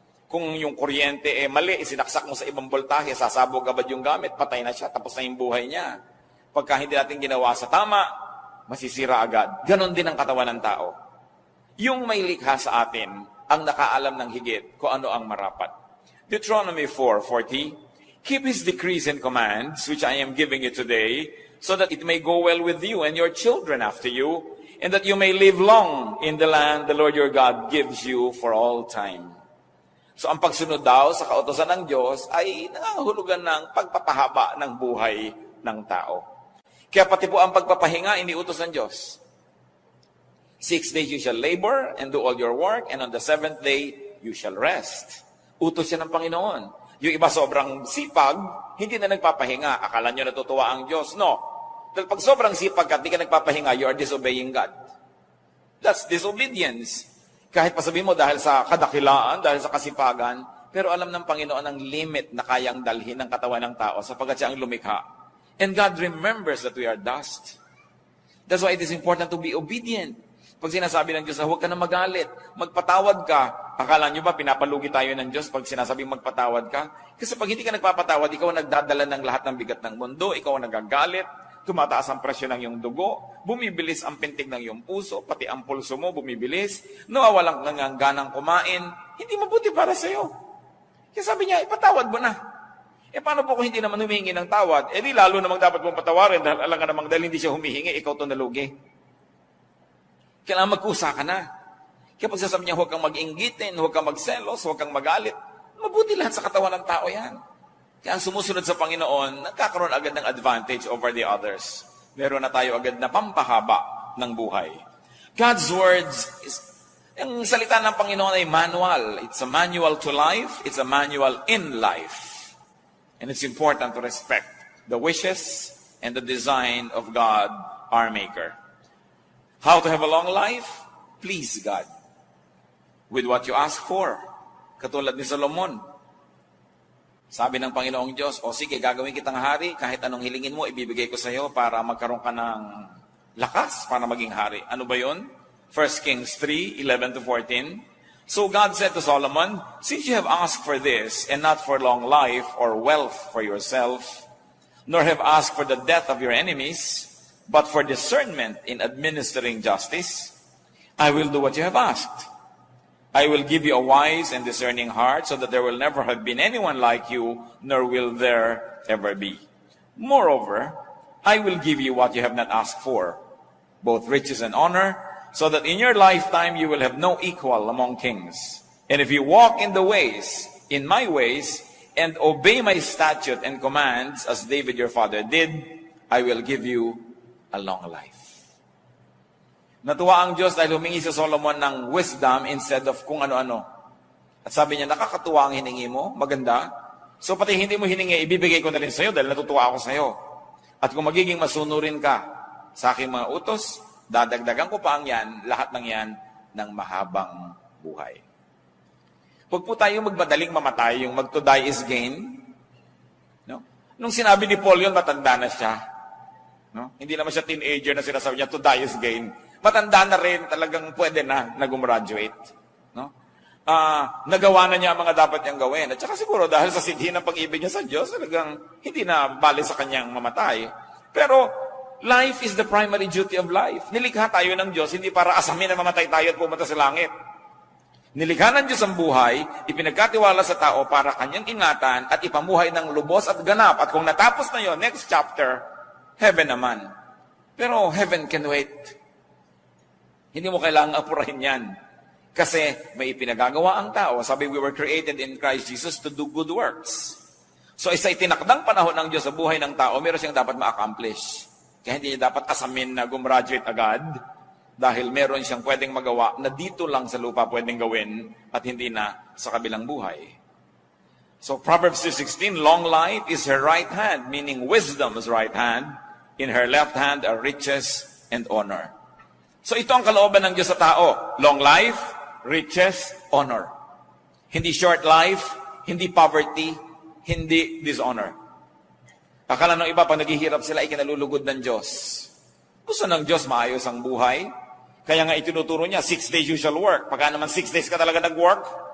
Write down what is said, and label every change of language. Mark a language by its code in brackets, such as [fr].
[tl] Kung yung kuryente mali, isinaksak mo sa ibang voltahe, sasabog agad yung gamit, patay na siya, tapos na yung buhay niya. Pagka hindi natin ginawa sa tama, masisira agad. Ganon din ang katawan ng tao. Yung may likha sa atin, ang nakaalam ng higit kung ano ang marapat. [en] Deuteronomy 4:40, keep his decrees and commands, which I am giving you today, so that it may go well with you and your children after you, and that you may live long in the land the Lord your God gives you for all time. [tl] So ang pagsunod daw sa kautosan ng Diyos ay nangangahulugan ng pagpapahaba ng buhay ng tao. Kaya pati po ang pagpapahinga, iniutos ng Diyos. [en] 6 days you shall labor and do all your work, and on the 7th day you shall rest. [tl] Utos siya ng Panginoon. Yung iba sobrang sipag, hindi na nagpapahinga. Akala nyo natutuwa ang Diyos. No. Dahil pag sobrang sipag at di ka nagpapahinga, [en] you are disobeying God. That's disobedience. [tl] Kahit pasabihin mo dahil sa kadakilaan, dahil sa kasipagan, pero alam ng Panginoon ang limit na kayang dalhin ng katawan ng tao sapagkat siya ang lumikha. [en] And God remembers that we are dust. That's why it is important to be obedient. [tl] Pag sinasabi ng Diyos na huwag ka na magalit, magpatawad ka. Akala nyo ba pinapalugi tayo ng Diyos pag sinasabing magpatawad ka? Kasi pag hindi ka nagpapatawad, ikaw ang nagdadala ng lahat ng bigat ng mundo, ikaw ang nagagalit, tumataas ang presyo ng iyong dugo, bumibilis ang pintig ng iyong puso, pati ang pulso mo bumibilis, nawawalan ka ng ganang kumain, hindi mabuti para sa iyo. Kaya sabi niya, ipatawad mo na. Paano po kung hindi naman humihingi ng tawad? Di lalo namang dapat mong patawarin dahil alam ka namang dahil hindi siya humihingi, ikaw ito nalugi. Kailangan magkusa ka na. Kaya pag sasabi niya, huwag kang mag-inggitin, huwag kang magselos, huwag kang magalit, mabuti lahat sa katawan ng tao yan. Kaya ang sumusunod sa Panginoon, nagkakaroon agad ng [en] advantage over the others. [tl] Meron na tayo agad na pampahaba ng buhay. [en] God's words, [tl] ang salita ng Panginoon ay manual. [en] It's a manual to life. It's a manual in life. And it's important to respect the wishes and the design of God, our Maker. How to have a long life? Please God. With what you ask for. [tl] Katulad ni Solomon. Sabi ng Panginoong Diyos, o sige, gagawin kitang hari, kahit anong hilingin mo, ibibigay ko sa iyo para magkaroon ka ng lakas para maging hari. Ano ba yun? 1 Kings 3:11-14. [en] So God said to Solomon, since you have asked for this, and not for long life or wealth for yourself, nor have asked for the death of your enemies, but for discernment in administering justice, I will do what you have asked. I will give you a wise and discerning heart, so that there will never have been anyone like you, nor will there ever be. Moreover, I will give you what you have not asked for, both riches and honor, so that in your lifetime you will have no equal among kings. And if you walk in my ways, and obey my statute and commands, as David your father did, I will give you a long life. [tl] Natuwa ang Diyos dahil humingi si Solomon ng [en] wisdom instead of [tl] kung ano-ano. At sabi niya, nakakatuwa ang hiningi mo, maganda. So pati hindi mo hiningi, ibibigay ko na rin sa iyo dahil natutuwa ako sa iyo. At kung magiging masunurin ka sa aking mga utos, dadagdagan ko pa ang yan, lahat ng yan, ng mahabang buhay. Huwag po tayong magmadaling mamatay, yung mag [en] to die is gain. [tl] No? Nung sinabi ni Paul yun, matanda na siya. No? Hindi naman siya teenager na sinasabi niya, [en] to die is gain. [tl] Matanda na rin, talagang pwede na gumraduate. No? Nagawa na niya ang mga dapat niyang gawin. At saka siguro dahil sa sidhi ng pag-ibig niya sa Diyos, talagang hindi na bali sa kanyang mamatay. [en] Pero life is the primary duty of life. [tl] Nilikha tayo ng Diyos, hindi para asamin na mamatay tayo at pumunta sa langit. Nilikha ng Diyos ang buhay, ipinagkatiwala sa tao para kanyang ingatan at ipamuhay ng lubos at ganap. At kung natapos na yon, [en] next chapter, [tl] heaven naman. Pero [en] heaven can wait. [tl] Hindi mo kailangang apurahin yan. Kasi may ipinagagawa ang tao. [en] Sabi, we were created in Christ Jesus to do good works. [tl] So isa itinakdang panahon ng Diyos sa buhay ng tao, meron siyang dapat ma-accomplish. Kaya hindi niya dapat asamin na gumraduate agad dahil meron siyang pwedeng magawa na dito lang sa lupa pwedeng gawin at hindi na sa kabilang buhay. [en] So Proverbs 2:16, long life is her right hand, meaning wisdom's right hand. In her left hand are riches and honor. [tl] So ito ang kalooban ng Diyos sa tao. [en] Long life, riches, honor. [tl] Hindi [en] short life, [tl] hindi poverty, hindi dishonor. Akala ng iba, pag naghihirap sila, ikinalulugod ng Diyos. Gusto ng Diyos maayos ang buhay. Kaya nga itinuturo niya, [en] 6 days you shall work. [tl] Pagka naman 6 days ka talaga nag-work,